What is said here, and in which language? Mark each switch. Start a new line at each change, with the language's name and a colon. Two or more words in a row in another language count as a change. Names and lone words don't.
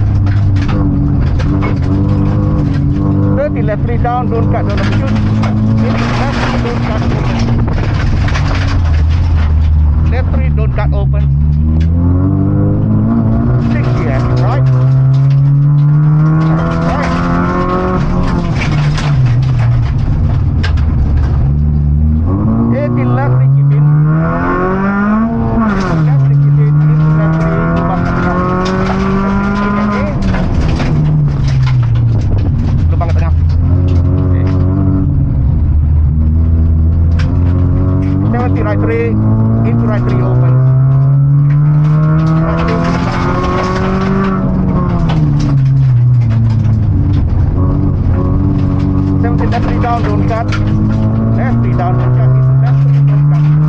English: 30 left 3 down, don't cut, don't overshoot, 50 left 3, don't cut, open, left 3 don't cut, open, 60 hairpin right, right, 80 left 3 keep in, left 3 keep in, into left 3
Malay: lubang ke tengah, lubang ke tengah,
English: okay. 70 right 3 into right 3 open, right 3 into right 3 open, 70 left 3 down, don't cut, left 3 down, don't cut, into left 3 don't cut,